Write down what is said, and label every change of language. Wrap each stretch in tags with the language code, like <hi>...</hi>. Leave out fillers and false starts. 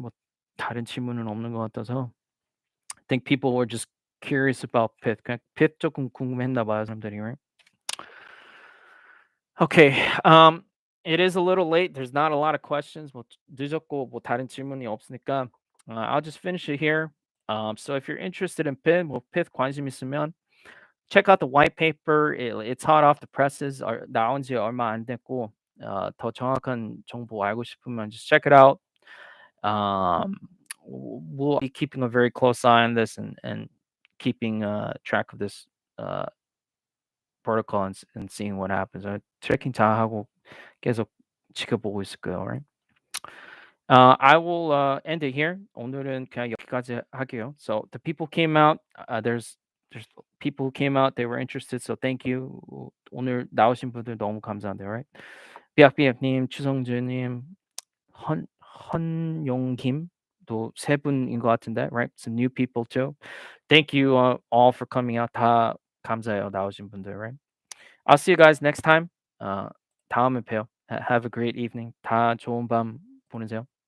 <ko>뭐 다른 질문은 없는 것 같아서.</ko> <en>I think people were just curious about Pith.</en> <ko>그냥 Pith 조금 궁금했나 봐요, 사람들이, right?</ko> <en>Okay. It is a little late. There's not a lot of questions.</en> <ko>뭐 늦었고 뭐 다른 질문이 없으니까</ko> <en>I'll just finish it here. So if you're interested in Pith,</en> <ko>뭐 Pith 관심 있으면</ko> <en>check out the white paper. It's hot off the presses.</en> <ko>나온 지 얼마 안 됐고 더 정확한 정보 알고 싶으면</ko> <en>just check it out. Um, we'll be keeping a very close eye on this and keeping track of this protocol and seeing what happens.</en> <ko>트래킹 잘 하고 계속 지켜보고 있을 거예요.</ko> <en>Right? I will end it here.</en> <ko>오늘은 그냥 여기까지 할게요.</ko> <en>So the people came out. There's people who came out. They were interested. So thank you.</en> <ko>오늘 나오신 분들 너무 감사한데요.</ko> <en>Right?</en> <ko>삐약삐약님, 추성준님, 헌용김도 세 분인 것 같은데.</ko> <en>Right? Some new people too. Thank you all for coming out.</en> <ko>다 감사해요. 나오신 분들. Right?</ko> <en>I'll see you guys next time.</en> <ko>다음에 봬요.</ko> <en>Have a great evening.</en> <ko>다 좋은 밤 보내세요.</ko>